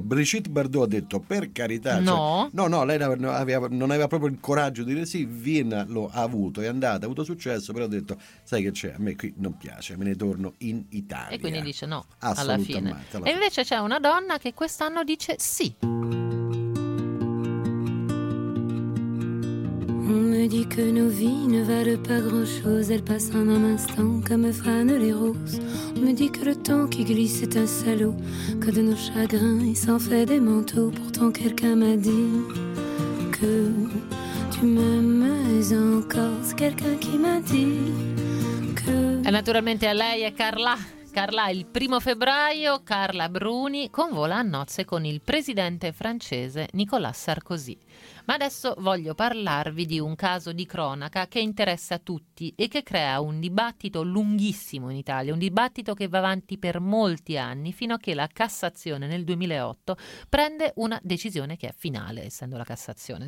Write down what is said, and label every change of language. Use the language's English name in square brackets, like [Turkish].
[Italian] Brigitte Bardot ha detto per carità, lei non aveva proprio il coraggio di dire sì. Virna lo ha avuto, è andata, ha avuto successo, però ha detto sai che c'è, a me qui non piace, me ne torno in Italia. E quindi dice no alla fine. E invece c'è una donna che quest'anno dice sì. [French] On me dit que nos vies ne valent pas grand-chose, elles passent en un instant comme fanent les roses. On me dit que le temps qui glisse est un salaud, que de nos chagrins il s'en fait des manteaux. Pourtant quelqu'un m'a dit que tu m'aimes encore. C'est quelqu'un qui m'a dit que... [Italian] E naturalmente a lei è Carla. Carla, il primo febbraio, Carla Bruni convola a nozze con il presidente francese Nicolas Sarkozy. Ma adesso voglio parlarvi di un caso di cronaca che interessa tutti e che crea un dibattito lunghissimo in Italia, un dibattito che va avanti per molti anni fino a che la Cassazione nel 2008 prende una decisione che è finale, essendo la Cassazione.